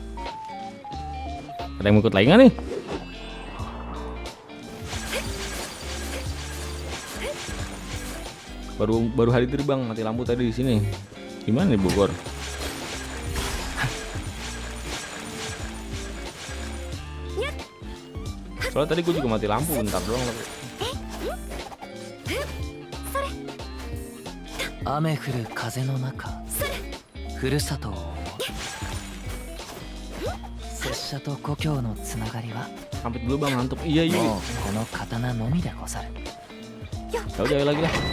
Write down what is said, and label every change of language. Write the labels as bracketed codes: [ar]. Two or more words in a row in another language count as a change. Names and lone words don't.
[id] Ada yang ikut lagi nggak nih? Baru hari itu bang, mati lampu tadi di sini. Gimana nih Bogor? Soalnya tadi gue juga mati lampu bentar doang. [ja] 雨降る風の中ふるさとを思う拙者と故郷のつながりは [id] Hampir dulu bang, ngantuk. Iya iya. [ja] もうこの刀のみでござる [id] Ya udah ayo lagi lah.